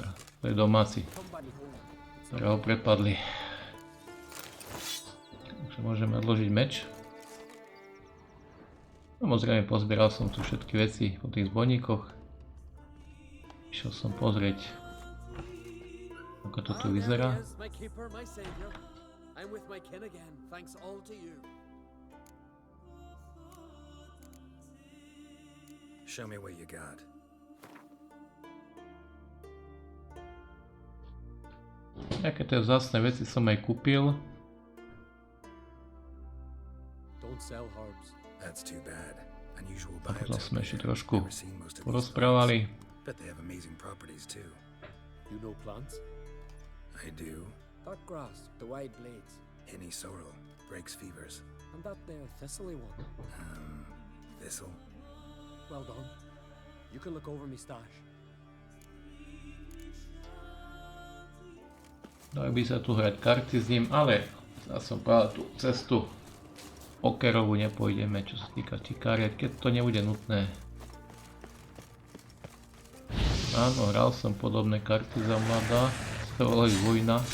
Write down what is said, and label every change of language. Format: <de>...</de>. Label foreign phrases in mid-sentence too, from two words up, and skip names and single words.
<sk>To je domáci, ktorého prepadli. Takže môžeme odložiť meč. Samozrejme pozbieral som tu všetky veci po tých zbojníkoch. Išiel som pozrieť, ako to tu vyzerá.</sk> <en>Show me what you got.</en> <sk>Nejaké tie vzácne veci som aj kúpil.</sk> <en>Don't sell herbs. That's too bad. Unusual</en> <sk>A potom sme ešte</sk> <en>biotech.</en> <sk>trošku</sk> <en>Never seen most of these</en> <sk>porozprávali.</sk> <en>plants. Bet they have amazing properties too. You know plants? I do. That grass, the wide blades, Henny sorrel breaks fevers. and that there thistly one. Thistle. Well done. You can look over me stash.</en> <sk>Dali by sa tu hrať karty s ním, ale ja som povedal, tú cestu pokerovú nepôjdeme, čo sa týka tých kariet, keď to nebude nutné. Áno, hral som podobné karty za mladá, to volali vojna.</sk>